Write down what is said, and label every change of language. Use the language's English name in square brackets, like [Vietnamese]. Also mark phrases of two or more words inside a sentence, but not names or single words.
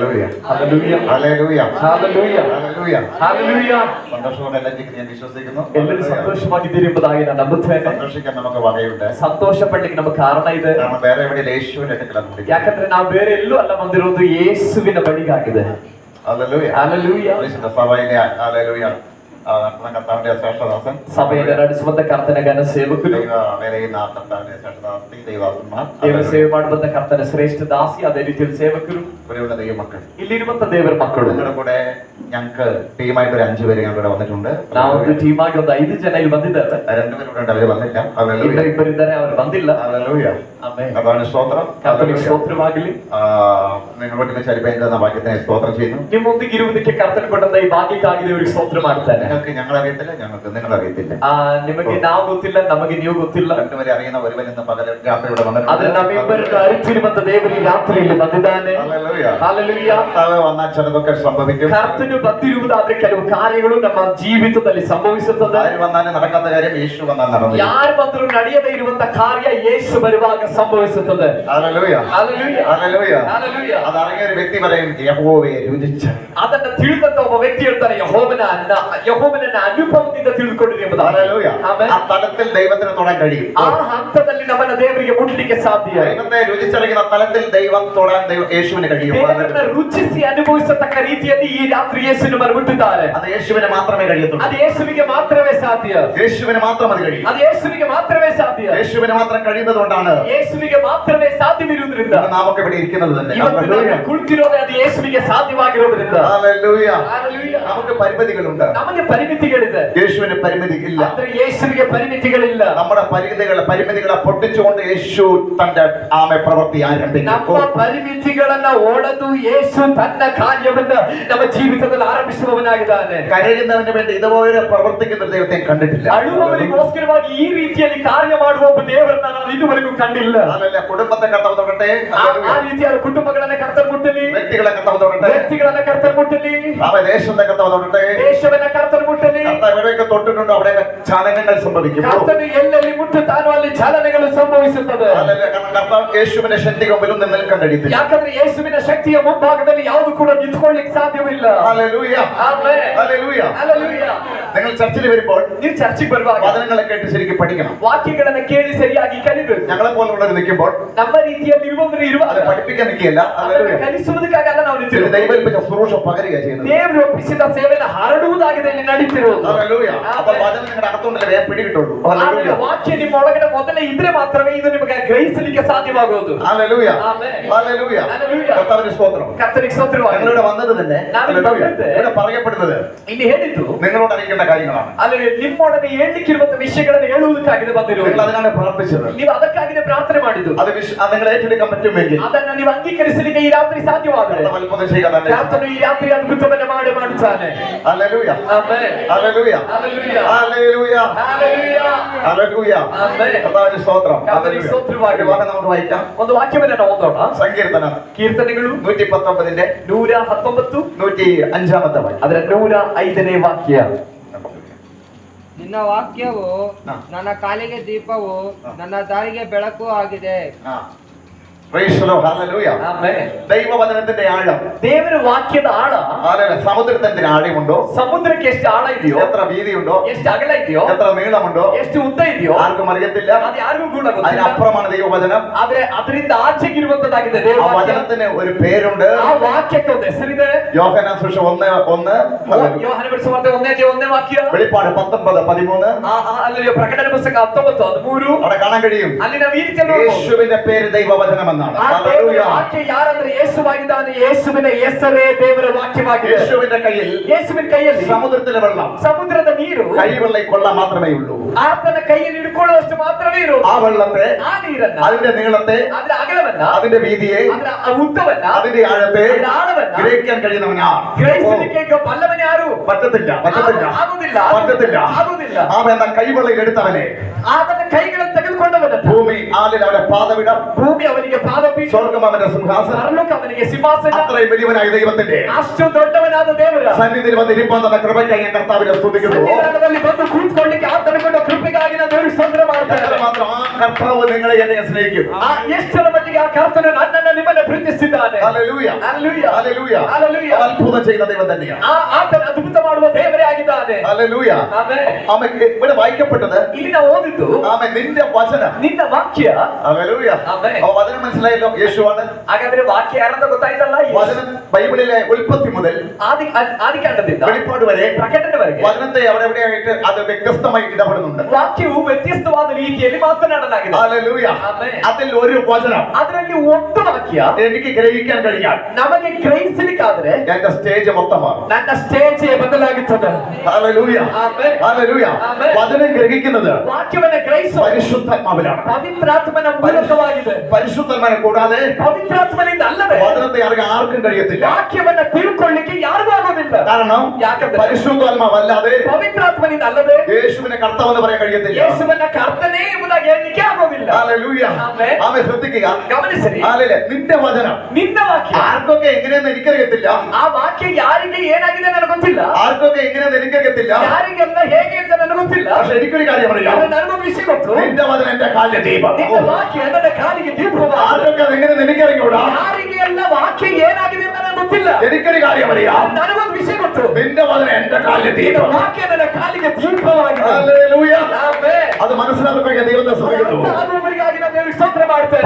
[Malayalam] ഹല്ലേലൂയ ഹല്ലേലൂയ ഹല്ലേലൂയ ഹല്ലേലൂയ ഹല്ലേലൂയ. സന്തോഷത്തോടെ എല്ലാവരും ഞാൻ വിശ്വസിക്കുന്നു. [Kannada] ಎಲ್ಲರೂ ಸಂತೋಷವಾಗಿದ್ದೀರಿ ಎಂಬುದಾಗಿ ನಾನು ನಂಬುತ್ತೇನೆ. [Malayalam] സന്തോഷിക്കാൻ നമുക്ക് വകയുണ്ട്. [Kannada] ಸಂತೋಷ ಪಡ್ಲಿಕ್ಕೆ ನಮಗೆ ಕಾರಣ ಇದೆ. [Malayalam] കാരണം വേറെ എവിടെ യേശുവിന്റെ അടുക്കലാണ്. [Kannada] ಯಾಕಂದ್ರೆ ನಾವು ಬೇರೆ ಎಲ್ಲೂ ಅಲ್ಲ ಬಂದಿರೋದು, ಯೇಸುವಿನ ಬಳಿಗಾಗಿದೆ. [Malayalam] ഹല്ലേലൂയ ഹല്ലേലൂയ. സഭയിലെ ഹല്ലേലൂയ കർത്താവിന്റെ ശ്രേഷ്ഠദാസൻ, [Kannada] ಸಭೆಯನ್ನು ನಡೆಸುವಂತ ಕರ್ತನ ಘನ ಸೇವಕರು, [Malayalam] ദൈവ വേലയുന്ന കർത്താവിന്റെ ശ്രേഷ്ഠദാസി, ദൈവദാസന്മാർ, [Kannada] ದೇವರ ಸೇವೆ ಮಾಡುವಂತ ಕರ್ತನ ಶ್ರೇಷ್ಠ ದಾಸಿ, ಅದೇ ರೀತಿಯಲ್ಲಿ ಸೇವಕರು, [Malayalam] ഇവിടെയുള്ള ദൈവമക്കൾ, [Kannada] ಇಲ್ಲಿರುವಂತ ದೇವರ ಮಕ್ಕಳು. [Malayalam] നിങ്ങളുടെ കൂടെ ഞങ്ങൾക്ക് ടീമായിട്ട് ഒരു 5 പേര് ഞങ്ങളുടെ വന്നിട്ടുണ്ട്. [Kannada] ನಾವೊಂದು ಟೀಮ್ ಆಗಿ ಒಂದು 5 ಜನ ಇಲ್ಲಿ ಬಂದಿದ್ದಾರೆ. [Malayalam] 2 പേരുണ്ട്, ಅವര് വന്നില്ല. ഹല്ലേലൂയ. [Kannada] ಇನ್ನು ಇಬ್ಬರಿದ್ದಾರೆ, ಅವರು ಬಂದಿಲ್ಲ. [Malayalam] ഹല്ലേലൂയ. [Kannada] ಆಮೆನ್. [Malayalam] കർത്താവിന് സ്തോത്രം. [Kannada] ಕರ್ತನಿಗೆ ಸ್ತೋತ್ರವಾಗಲಿ. [Malayalam] നിങ്ങളുടെ ചരിപ്പ വാക്യത്തിനെ സ്തോത്രം ചെയ്യുന്നു. [Kannada] ನಿಮ್ಮೊಂದಿಗೆ ಇರುವುದಕ್ಕೆ ಕರ್ತನ ಕೊಟ್ಟಂತ ಈ ಭಾಗ್ಯಕ್ಕಾಗಿ ದೇವರಿಗೆ ಸ್ತೋತ್ರ ಮಾಡ್ತಾನೆ. [Malayalam] നിങ്ങൾക്ക് ഞങ്ങളറിയത്തില്ല, ഞങ്ങൾക്ക് നിങ്ങളറിയത്തില്ല. [Kannada] ನಿಮಗೆ ನಾವು ಗೊತ್ತಿಲ್ಲ, ನಮಗೆ ನೀವು ಗೊತ್ತಿಲ್ಲ. [Malayalam] രണ്ടുപേരെ അറിയുന്ന ഒരുവൻ ഇന്ന് പകൽ രാത്രിയുടെ [Kannada] ಆದ್ರೆ ನಮ್ಮಿಬ್ಬರನ್ನು ಅರಿತಿರುವಂತ ದೇವರು ಈ ರಾತ್ರಿಯಲ್ಲಿ ಬಂದಿದ್ದಾನೆ. [Malayalam] ഹല്ലേലൂയ. [Kannada] ಹಲ್ಲೆಲೂಯ. [Malayalam] കർത്താവ് വന്നാൽ ചിലതൊക്കെ സംഭവിക്കും. [Kannada] ಕರ್ತನು ಬಂದಿರುವುದಾದ್ರೆ ಕೆಲವು ಕಾರ್ಯಗಳು ನಮ್ಮ ಜೀವಿತದಲ್ಲಿ ಸಂಭವಿಸುತ್ತದೆ. [Malayalam] ആര് വന്നാലും നടക്കാത്ത കാര്യം യേശു വന്നാൽ നടന്നു. [Kannada] ಯಾರು ಬಂದರೂ ನಡೆಯದೇ ಇರುವಂತ ಕಾರ್ಯ ಯೇಸು ಬರುವಾಗ ಸಂಭವಿಸುತ್ತದೆ. [Malayalam] ഹല്ലേലൂയ. [Kannada] ಹಲ್ಲೆಲೂಯ. [Malayalam] ഹല്ലേലൂയ. [Kannada] ಹಲ್ಲೆಲೂಯ. [Malayalam] അതറിഞ്ഞ ഒരു വ്യക്തി പറയും യഹോവയെ രുചിച്ച. [Kannada] ಅದನ್ನ ತಿಳಿದಂತ ಒಬ್ಬ ವ್ಯಕ್ತಿ ಹೇಳ್ತಾನೆ, ಯೆಹೋವನನ್ನ ಅನುಭವದಿಂದ ತಿಳಿದುಕೊಂಡಿರಿ ಎಂಬುದು. [Malayalam] ഹല്ലേലൂയ. [Kannada] ಆಮೆನ್. [Malayalam] ആ തലത്തിൽ ദൈവത്തിന് തൊടാൻ കഴിയും. [Kannada] ಆ ಹಂತದಲ್ಲಿ ನಮ್ಮನ್ನ ದೇವರಿಗೆ ಮುಟ್ಲಿಕ್ಕೆ ಸಾಧ್ಯ. [Malayalam] ദൈവത്തെ രുചിച്ചറിയുന്ന തലത്തിൽ ദൈവം തൊടാൻ യേശുവിന് കഴിയും. [Kannada] ದೇವರನ್ನ ರುಚಿಸಿ ಅನುಭವಿಸತಕ್ಕ ರೀತಿಯಲ್ಲಿ ಈ ರಾತ್ರಿ ಯೇಸುವಿನ ಮುಟ್ಟಿದ್ದಾರೆ. [Malayalam] അത് യേശുവിന് മാത്രമേ കഴിയത്തുള്ളൂ. [Kannada] ಅದು ಯೇಸುವಿಗೆ ಮಾತ್ರವೇ ಸಾಧ್ಯ. [Malayalam] യേശുവിന് മാത്രം അത് കഴിയും. [Kannada] ಅದು ಯೇಸುವಿಗೆ ಮಾತ್ರವೇ ಸಾಧ್ಯ. [Malayalam] യേശുവിന് മാത്രം കഴിയുന്നത് കൊണ്ടാണ് [Kannada] ಯೇಸುವಿಗೆ ಮಾತ್ರವೇ ಸಾಧ್ಯವಿರುವುದರಿಂದ [Malayalam] നമുക്ക് ഇവിടെ ഇരിക്കുന്നത് തന്നെ. [Kannada] ಇವತ್ತು ನಾವು ಕುಳಿತಿರೋದೇ ಅದು ಯೇಸುವಿಗೆ ಸಾಧ್ಯವಾಗಿರೋದ್ರಿಂದ. [Malayalam] ഹല്ലേലൂയ. [Kannada] ಹಲ್ಲೆಲೂಯ. [Malayalam] നമുക്ക് പരിമിതികളുണ്ട്, [Kannada] ನಮಗೆ ಪರಿಮಿತಿಗಳಿದೆ. [Malayalam] യേശുവിന് പരിമിതിയില്ല. [Kannada] ಆದರೆ ಯೇಸುವಿಗೆ ಪರಿಮಿತಿಗಳಿಲ್ಲ. [Malayalam] നമ്മുടെ പരിമിതികളെ പൊട്ടിച്ചുകൊണ്ട് യേശു തന്റെ പ്രവൃത്തി ആരംഭിക്കും. [Kannada] ನಮ್ಮ ಪರಿಮಿತಿಗಳನ್ನ ಒಡೆದು ಯೇಸು ತನ್ನ ಕಾರ್ಯವನ್ನ ನಮ್ಮ ಜೀವಿತದಲ್ಲಿ ಆರಂಭಿಸುವವನಾಗಿದ್ದಾನೆ. [Malayalam] കരയുന്നവന് വേണ്ടി ഇതുപോലെ പ്രവർത്തിക്കുന്ന ദൈവത്തെ കണ്ടിട്ടില്ല. [Kannada] ಅಳುವವರಿಗೋಸ್ಕರವಾಗಿ ಈ ರೀತಿಯಲ್ಲಿ ಕಾರ್ಯ ಮಾಡುವ ಒಬ್ಬ ದೇವರನ್ನ ನಾನು ಇದುವರೆಗೂ ಕಂಡಿಲ್ಲ. [Malayalam] കുടുംബത്തെ കർത്താവ് തൊടട്ടെ. [Kannada] ಆ ರೀತಿಯಾದ ಕುಟುಂಬಗಳನ್ನ ಕರ್ತರು ಮುಟ್ಟಲಿ, [Malayalam] വ്യക്തികളെ കർത്താവ് തൊടട്ടെ. [Kannada] ವ್ಯಕ್ತಿಗಳನ್ನ ಕರ್ತರು ಮುಟ್ಟಲಿ, [Malayalam] ദേശത്തെ കർത്താവ് തൊടട്ടെ. [Kannada] ದೇಶವನ್ನ ಕರ್ತರು ಮುಟ್ಟಲಿ. [Malayalam] കർത്താവ് എവിടെയൊക്കെ തൊട്ടിട്ടുണ്ടോ അവിടെ ചലനങ്ങൾ സംഭവിക്കും. [Kannada] ಕರ್ತನು ಎಲ್ಲೆಲ್ಲಿ ಮುಟ್ಟುತ್ತಾನೋ ಅಲ್ಲಿ ಚಲನೆಗಳು ಸಂಭವಿಸುತ್ತದೆ. [Malayalam] കാരണം കർത്താവ് യേശുവിന്റെ ശക്തി മുമ്പിൽ ഒന്നും നിൽക്കാൻ കഴിയത്തില്ല. [Kannada] ಯಾಕಂದ್ರೆ ಯೇಸುವಿನ ಶಕ್ತಿಯ ಮುಂಭಾಗದಲ್ಲಿ ಯಾವುದು ಕೂಡ ನಿಂತ್ಕೊಳ್ಳಿಕ್ಕೆ ಸಾಧ್ಯವಿಲ್ಲ. [Malayalam] ഹല്ലേലൂയ. [Kannada] ಆಮೆನ್. [Malayalam] ഹല്ലേലൂയ. [Kannada] ಹಲ್ಲೆಲೂಯ. [Malayalam] നിങ്ങൾ ചർച്ചിൽ വരുമ്പോൾ [Kannada] ನೀವು ಚರ್ಚಿಗೆ ಬರುವಾಗ [Malayalam] വചനങ്ങളെ കേട്ട് ശരിക്കും പഠിക്കണം. [Kannada] ವಾಕ್ಯಗಳನ್ನ ಕೇಳಿ ಸರಿಯಾಗಿ ಕಲಿಬೇಕು. [Malayalam] ഞങ്ങളെ പോലുള്ളവർ നിൽക്കുമ്പോൾ [Kannada] ನಮ್ಮ ರೀತಿಯಲ್ಲಿ ಇರುವವರು ಇರುವಾಗ [Malayalam] അത് പഠിപ്പിക്കാൻ നിൽക്കുകയല്ല. ഹല്ലേലൂയ. [Kannada] ಕಲಿಸುವುದಕ್ಕಾಗಲ್ಲ ನಾವು ನಿಂತಿರೋದು. [Malayalam] ദൈവൽപ്പിച്ച ശുശ്രൂഷ പകരുക ചെയ്യുന്നത്. [Kannada] ದೇವರು ಒಪ್ಪಿಸಿದ ಸೇವೆಯನ್ನು ಹರಡುವುದಾಗಿದೆ ಇಲ್ಲಿ ನಡೀತಿರೋದು. [Malayalam] ഹല്ലേലൂയ. അപ്പോൾ വചനം നിങ്ങളുടെ അകത്തുണ്ടല്ലേ വേഗം പിടികിട്ടുള്ളൂ. [Kannada] ಆಮೇಲೆ ವಾಕ್ಯ ನಿಮ್ಮ ಒಳಗಡೆ ಮೊದಲೇ ಇದ್ರೆ ಮಾತ್ರವೇ ಇದು ನಿಮಗೆ ಗ್ರಹಿಸಲಿಕ್ಕೆ ಸಾಧ್ಯವಾಗುವುದು. [Malayalam] ഹല്ലേലൂയ. [Kannada] ಆಮೆನ್. [Malayalam] ഹല്ലേലൂയ. ഹല്ലേലൂയ. കർത്താവിന്റെ സ്തോത്രം. [Kannada] ಕರ್ತನಿಗೆ ಸ್ತೋತ್ರವಾಗಲಿ. [Malayalam] നിങ്ങളുടെ വന്നത് തന്നെ ഹല്ലേലൂയ. ഇവിടെ പറയപ്പെടുന്നത് [Kannada] ಇಲ್ಲಿ ಹೇಳಿದ್ದು [Malayalam] നിങ്ങളോട് അറിയിക്കേണ്ട കാര്യങ്ങളാണ്. [Kannada] ಅಲ್ಲಿ ನಿಮ್ಮೊಡನೆ ಹೇಳಲಿಕ್ಕಿರುವಂತ ವಿಷಯಗಳನ್ನು ಹೇಳುವುದಕ್ಕಾಗಿ ಬಂದಿರುವುದು. [Malayalam] നിങ്ങൾ അതിനാണ് പ്രാർത്ഥിച്ചത്. [Kannada] ನೀವು ಅದಕ್ಕಾಗಿ ಪ್ರಾರ್ಥನೆ ಮಾಡಿದ್ದು. [Malayalam] അത് നിങ്ങൾ ഏറ്റെടുക്കാൻ പറ്റുമെങ്കിൽ [Kannada] ಅದನ್ನ ನೀವು ಅಂಗೀಕರಿಸಲಿಕ್ಕೆ ಈ ರಾತ್ರಿ ಸಾಧ್ಯವಾದರೆ [Malayalam] അത്ഭുതം ചെയ്യുക തന്നെ. [Kannada] ಕರ್ತನು ಈ ರಾತ್ರಿ ಅದ್ಭುತವನ್ನು ಮಾಡುತ್ತಾನೆ. [Malayalam] ഹല്ലേലൂയ. [Kannada] ಆಮೆನ್. [Malayalam] ഹല്ലേലൂയ. ഹല്ലേലൂയ. ഹല്ലേലൂയ. ഹല്ലേലൂയ. ഹല്ലേലൂയ. ആമേൻ. കർത്താവിന്റെ സ്തോത്രം. കർത്താവിന്റെ സ്തോത്രವಾಗಲಿ. നമുക്ക് വായിക്കാം. [Kannada] ಒಂದು ವಾಕ್ಯವನ್ನು ನಾವು ಓದೋಣ. [Malayalam] സങ്കീർത്തനം [Kannada] ಕೀರ್ತನೆಗಳು 119 119 105 ವಾಕ್ಯ. ಅದರ 105ನೇ ವಾಕ್ಯ. ನಿನ್ನ ವಾಕ್ಯವು ನನ್ನ ಕಾಲಿಗೆ ದೀಪವು ನನ್ನ ದಾರಿಗೆ ಬೆಳಕು ಆಗಿದೆ. [English] Praise the Lord. Hallelujah. [Kannada] ಆಮೆನ್. [Malayalam] ദൈവവചനത്തിന്റെ ആഴം, [Kannada] ದೇವರ ವಾಕ್ಯದ ಆಳ, [Malayalam] സമുദ്രത്തിന്റെ ആഴമുണ്ടോ, [Kannada] ಸಮುದ್ರಕ್ಕೆ ಎಷ್ಟು ಆಳ ಇದೆಯೋ, [Malayalam] എത്ര വീതിയുണ്ടോ, [Kannada] ಎಷ್ಟು ಅಗಲ ಇದೆಯೋ, [Malayalam] എത്ര നീളമുണ്ടോ, [Kannada] ಎಷ್ಟು ಉದ್ದ ಇದೆಯೋ [Malayalam] ആർക്കും അറിയത്തില്ല. [Kannada] ಅದು ಯಾರಿಗೂ ಕೂಡ ಗೊತ್ತಿಲ್ಲ. [Malayalam] അതിനപ്പുറമാണ് ദൈവവചനം. [Kannada] ಆದ್ರೆ ಅದರಿಂದ ಆಚೆಗಿರುವಂತದ್ದಾಗಿದೆ [Malayalam] ആ [Kannada] ದೇವರ ವಾಕ್ಯ. [Malayalam] വചനത്തിന് ഒരു പേരുണ്ട്. [Kannada] ಆ ವಾಕ್ಯಕ್ಕೆ ಒಂದು ಹೆಸರಿದೆ. [Malayalam] യോഹന്നാൻ സുവിശേഷം 1:1, [Kannada] ಯೋಹಾನ ಬರೆಸುವಂತೆ 1ನೇ ವಾಕ್ಯ, [Malayalam] വെളിപ്പാട് 19:13. [Kannada] ಅಲ್ಲಿ ಪ್ರಕಟಣೆ ಪುಸ್ತಕ 19:13. [Malayalam] അവിടെ കാണാൻ കഴിയും. [Kannada] ಅಲ್ಲಿ ನಾವು ಈ ರೀತಿಯಲ್ಲಿ ನೋಡಬಹುದು. [Malayalam] യേശുവിന്റെ പേര് ദൈവവചനമെന്നാണ്. [Kannada] ಆ ದೇವರ ವಾಕ್ಯ ಯಾರಂದ್ರೆ ಯೇಸುವಾಗಿದ್ದಾನೆ. ಯೇಸುವಿನ ಹೆಸರೇ ದೇವರ ವಾಕ್ಯವಾಗಿದೆ. [Malayalam] യേശുവിന്റെ കയ്യിൽ, [Kannada] ಯೇಸುವಿನ ಕೈಯಲ್ಲಿ [Malayalam] സമുദ്രത്തിലെ വെള്ളം, [Kannada] ಸಮುದ್ರದ ನೀರು [Malayalam] കൈവെള്ളം കൊള്ളാൻ മാത്രമേ ഉള്ളൂ. [Kannada] ಆತನ ಕೈಯಲ್ಲಿ ಹಿಡ್ಕೊಳ್ಳುವಷ್ಟು ಮಾತ್ರವೇ ಇರುವುದು. [Malayalam] ആ വെള്ളത്തെ, [Kannada] ಆ ನೀರನ್ನ, [Malayalam] അതിന്റെ നീളത്തെ, [Kannada] ಅದರ ಅಗಲವನ್ನ, [Malayalam] അതിന്റെ വീതിയെ, [Kannada] ಅದರ ಉದ್ದವನ್ನ, [Malayalam] അതിന്റെ ആഴത്തെ [Kannada] ಅದರ ಆಳವನ್ನ [Malayalam] ഗ്രഹിക്കാൻ കഴിയുന്നവനാ. [Kannada] ಗ್ರಹಿಸಲಿಕ್ಕೆ ಬಲ್ಲವನು ಯಾರು? [Malayalam] പറ്റത്തില്ല. [Kannada] ಆಗುವುದಿಲ್ಲ. [Malayalam] അവൻ എന്ന കൈവെള്ളം എടുത്തവനെ, [Kannada] ಆತನ ಕೈಗಳನ್ನು ತೆಗೆದುಕೊಂಡವನ [Malayalam] ഭൂമി ആലിൽ അവന്റെ പാദവിടം, [Kannada] ಭೂಮಿ ಅವನಿಗೆ ಪಾದಪೀಠ, [Malayalam] സ്വർഗം അവന്റെ സിംഹാസനം, [Kannada] ಪರಲೋಕ ಅವನಿಗೆ ಸಿಂಹಾಸನ. [Malayalam] അത്രയും വലിയവനായ ദൈവത്തിന്റെ [Kannada] ಅಷ್ಟು ದೊಡ್ಡವನಾದ ದೇವರ [Malayalam] സന്നിധിയിൽ വന്നിരിപ്പാൻ തന്ന കൃപയ്ക്കായി കർത്താവിനെ സ്തുതിക്കുന്നു. [Kannada] ಸನ್ನಿಧಾನದಲ್ಲಿ ಬಂದು ಕೂತ್ಕೊಳ್ಳಿಕ್ಕೆ ಆತನ ಕೊಟ್ಟ ಕೃಪೆಗಾಗಿ ನಾನು ದೇವರಿಗೆ ಸ್ತೋತ್ರ ಮಾಡ್ತೇನೆ. [Malayalam] മാത്രം ആ കർത്താവ് നിങ്ങളെ എന്നെ സ്നേഹിക്കുന്നു. [Kannada] ಎಷ್ಟರ ಮಟ್ಟಿಗೆ ಆ ಕರ್ತನು ನನ್ನನ್ನು ನಿಮ್ಮನ್ನು ಪ್ರೀತಿಸಿದ್ದಾನೆ. [Malayalam] ഹല്ലേലൂയ, ഹല്ലേലൂയ, ഹല്ലേലൂയ. ഹല്ലേലൂയ. അത്ഭുതം ചെയ്യുന്ന ദൈവം തന്നെയാണ്. [Kannada] ಆತನ ಅದ್ಭುತ ಮಾಡುವ ದೇವರೇ ಆಗಿದ್ದಾನೆ. [Malayalam] ഹല്ലേലൂയ. [Kannada] ಆಮೆನ್. [Malayalam] ആമേൻ. ഇവിടെ വായിക്കപ്പെട്ടത് [Kannada] ಇಲ್ಲಿ ನಾವು ಓದಿದ್ದು [Malayalam] ആമേൻ നിന്റെ വചനം. [Kannada] ನಿನ್ನ ವಾಕ್ಯ. [Malayalam] ഹല്ലേലൂയ. ആമേൻ. ആ വചനം മനസ്സിലായല്ലോ, യേശുവാണ്. [Kannada] ಹಾಗಾದ್ರೆ ವಾಕ್ಯ ಯಾರಂತ ಗೊತ್ತಾಯ್ತಲ್ಲ? [Malayalam] വചനം ബൈബിളിലെ ഉൽപ്പത്തി മുതൽ [Kannada] ಆದಿಕಾಂಡದಿಂದ [Malayalam] വെളിപ്പാട് വരെ [Kannada] ಪ್ರಕಟಣೆವರೆಗೆ [Malayalam] വചനത്തെ അവിടെ എവിടെയായിട്ട് അത് വ്യത്യസ്തമായി ഇടപെടുന്നുണ്ട്. [Kannada] ವಾಕ್ಯವು ವ್ಯತ್ಯಸ್ತವಾದ ರೀತಿಯಲ್ಲಿ ಮಾತನಾಡಲಾಗಿದೆ. [Malayalam] ഹല്ലേലൂയ. [Kannada] ಆಮೆನ್. [Malayalam] അതിൽ ഒരു വചനം [Kannada] ಅದರಲ್ಲಿ ಒಂದು ವಾಕ್ಯ [Malayalam] എനിക്ക് ഗ്രഹിക്കാൻ കഴിഞ്ഞാൽ [Kannada] ನಮಗೆ ಗ್ರಹಿಸಲಿಕ್ಕಾದ್ರೆ [Malayalam] എന്റെ സ്റ്റേജ് മൊത്തമാകും. [Kannada] ನನ್ನ ಸ್ಟೇಜ್ ಬದಲಾಗುತ್ತದೆ. [Malayalam] ഹല്ലേലൂയ, [Kannada] ಆಮೆನ್. [Malayalam] ഹല്ലേലൂയ. [Kannada] ಆಮೆನ್. [Malayalam] വചനം ഗ്രഹിക്കുന്നത് [Kannada] ವಾಕ್ಯವನ್ನು ಗ್ರಹಿಸುವ [Malayalam] പരിശുദ്ധാത്മാവിലാണ്. [Kannada] ಪವಿತ್ರಾತ್ಮನ ಮೂಲಕವಾಗಿದೆ. [Malayalam] പരിശുദ്ധാത്മാവിനെ കൂടാതെ [Kannada] ಪವಿತ್ರಾತ್ಮನಿಂದ ಅಲ್ಲದೆ [Malayalam] വചനത്തെ അറിയാൻ ആർക്കും കഴിയത്തില്ല. [Kannada] ವಾಕ್ಯವನ್ನ ತಿಳ್ಕೊಳ್ಳಿಕ್ಕೆ ಯಾರಿಗೂ ಆಗೋದಿಲ್ಲ. [Malayalam] കാരണം [Kannada] ಯಾಕಂದ್ರೆ [Malayalam] പരിശുദ്ധാത്മാവല്ലാതെ [Kannada] ಪವಿತ್ರಾತ್ಮನಿಂದ ಅಲ್ಲದೆ [Malayalam] യേശുവിനെ കർത്താവെന്ന് പറയാൻ കഴിയത്തില്ല. [Kannada] ಯೇಸುವನ್ನ ಕರ್ತನೇ ಎಂಬುದಾಗಿ ಹೇಳಲಿಕ್ಕೆ ಆಗೋದಿಲ್ಲ. [Malayalam] ഹല്ലേലൂയ. [Kannada] ಆಮೆನ್. [Malayalam] ആമേൻ. ശ്രദ്ധിക്കുക, [Kannada] ಗಮನಿಸಿರಿ. [Malayalam] ഹല്ലേലൂയ. നിന്റെ വചനം [Kannada] ನಿನ್ನ ವಾಕ್ಯ [Malayalam] ആർക്കൊക്കെ എങ്ങനെയെന്ന് എനിക്കറിയത്തില്ല. [Kannada] ಆ ವಾಕ್ಯ ಯಾರಿಗೆ ಏನಾಗಿದೆ ನನಗೆ ಗೊತ್ತಿಲ್ಲ. [Malayalam] ആർക്കൊക്കെ എങ്ങനെയെന്ന് എനിക്കറിയത്തില്ല. [Kannada] ಯಾರಿಗೆಲ್ಲ ಹೇಗೆ ಅಂತ ನನಗೆ ಗೊತ್ತಿಲ್ಲ. [Malayalam] പക്ഷെ എനിക്കൊരു കാര്യം അറിയാം, [Kannada] ಆದ್ರೆ ನನಗೊಂದು ವಿಷಯ ಗೊತ್ತು. [Malayalam] നിന്റെ വചനം എന്റെ കാലിലെ ദീപം. [Kannada] ನಿನ್ನ ವಾಕ್ಯ ನನ್ನ ಕಾಲಿಗೆ ದೀಪವಾಗಿದೆ. [Malayalam] ആർക്കൊക്കെ എങ്ങനെയെന്ന് എനിക്കറിയൂടാ. [Kannada] ಯಾರಿಗೆ ಎಲ್ಲ ವಾಕ್ಯ ಏನಾಗಿದೆ ಅಂತ ನನಗೆ ಗೊತ್ತಿಲ್ಲ. [Malayalam] എനിക്കൊരു കാര്യം അറിയാം, [Kannada] ನನಗೊಂದು ವಿಷಯ ಗೊತ್ತು. [Malayalam] നിന്റെ വചനം എന്റെ കാലിലെ [Kannada] ನಿನ್ನ [Malayalam] ദീപം. [Kannada] ವಾಕ್ಯ ನನ್ನ ಕಾಲಿಗೆ ದೀಪವಾಗಿದೆ. [Malayalam] ഹല്ലേലൂയ. [Kannada] ಆಮೆನ್. [Malayalam] അത് മനസ്സിലാക്കുമ്പോൾ ദൈവത്തെ സ്തുതിക്കുന്നു. [Kannada] ಆಗುವವರಿಗಾಗಿ ನಾನು ದೇವರಿಗೆ ಸ್ತೋತ್ರ ಮಾಡ್ತೇನೆ.